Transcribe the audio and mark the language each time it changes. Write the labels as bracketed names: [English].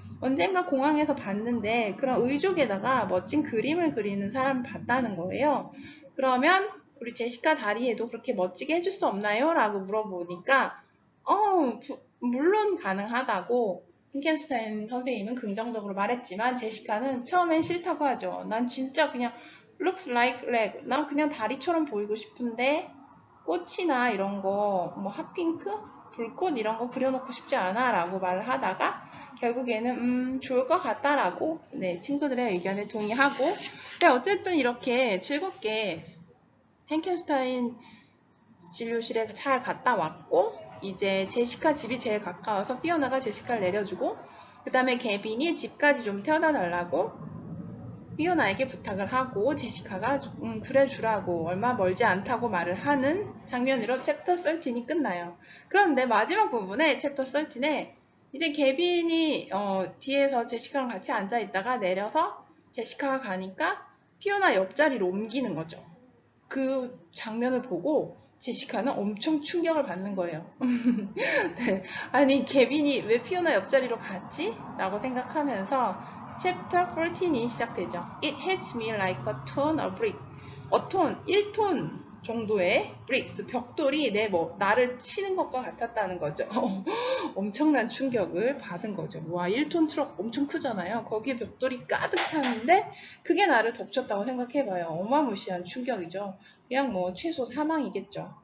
[Korean] 언젠가 공항에서 봤는데 그런 의족에다가 멋진 그림을 그리는 사람을 봤다는 거예요. 그러면 우리 제시카 다리에도 그렇게 멋지게 해줄 수 없나요? 라고 물어보니까 물론 가능하다고 핑켄슈타인 선생님은 긍정적으로 말했지만 제시카는 처음엔 싫다고 하죠. 난 진짜 그냥 [English] looks like leg. [Korean] 난 그냥 다리처럼 보이고 싶은데 꽃이나 이런 거, 뭐 핫핑크, 불꽃 이런 거 그려놓고 싶지 않아 라고 말을 하다가 결국에는 좋을 것 같다라고 네, 친구들의 의견에 동의하고 근데 어쨌든 이렇게 즐겁게 헨켄슈타인 진료실에 잘 갔다 왔고 이제 제시카 집이 제일 가까워서 피오나가 제시카를 내려주고 그 다음에 개빈이 집까지 좀 태워다 달라고 피오나에게 부탁을 하고 제시카가 그래 주라고 얼마 멀지 않다고 말을 하는 장면으로 챕터 13이 끝나요. 그런데 마지막 부분에 챕터 13에 이제 개빈이 뒤에서 제시카랑 같이 앉아 있다가 내려서 제시카가 가니까 피오나 옆자리로 옮기는 거죠. 그 장면을 보고 제시카는 엄청 충격을 받는 거예요. 네. 아니 개빈이 왜 피오나 옆자리로 갔지? 라고 생각하면서 챕터 14이 시작되죠. [English] It hits me like a ton of bricks. [Korean] 어톤, 1톤 정도의 bricks, 벽돌이 나를 치는 것과 같았다는 거죠. 엄청난 충격을 받은 거죠. 와, 1톤 트럭 엄청 크잖아요. 거기에 벽돌이 가득 찼는데 그게 나를 덮쳤다고 생각해봐요. 어마무시한 충격이죠. 그냥 뭐 최소 사망이겠죠.